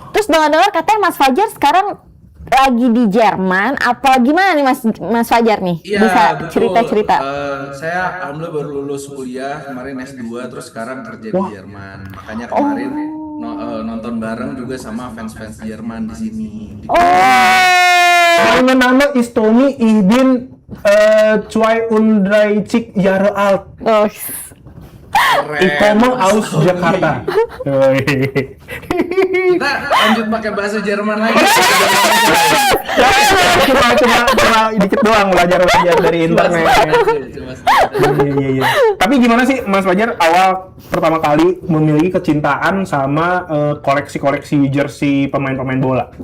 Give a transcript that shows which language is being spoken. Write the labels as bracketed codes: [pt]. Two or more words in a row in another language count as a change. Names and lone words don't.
[id] Terus dengar-dengar katanya Mas Fajar sekarang lagi di Jerman. Apa gimana nih Mas Fajar nih? Iya, Bisa betul. cerita-cerita. Saya alhamdulillah baru lulus kuliah kemarin S2 terus sekarang kerja di Jerman. Makanya kemarin nonton bareng juga sama fans-fans Jerman di sini. [de] Meine Name ist Tommy, ich bin 32 Jahre alt. Oh, Ich komme aus Jakarta. [id] Kita lanjut pakai bahasa Jerman lagi. Cuma dikit doang belajar dari internet. Iya. Tapi gimana sih Mas Fajar awal pertama kali memiliki kecintaan sama koleksi-koleksi jersey pemain-pemain bola?